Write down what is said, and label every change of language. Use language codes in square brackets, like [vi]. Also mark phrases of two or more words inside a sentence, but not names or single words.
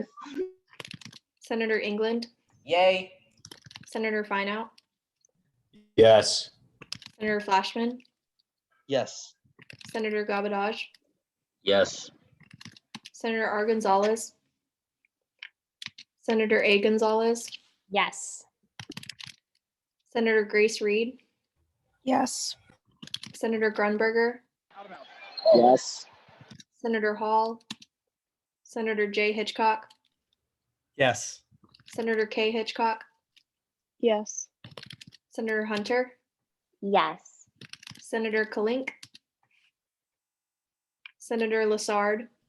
[en] Senator England. Yay. Senator Fineout. Yes. Senator Flashman. Yes. Senator Gabadage. Yes. Senator R. Gonzalez. Senator A. Gonzalez. Yes. Senator Grace Reed. Yes. Senator Grunberger. Yes. Senator Hall. Senator J. Hitchcock. Yes. Senator K. Hitchcock. Yes. Senator Hunter. Yes. Senator Kalink. Senator Lassard.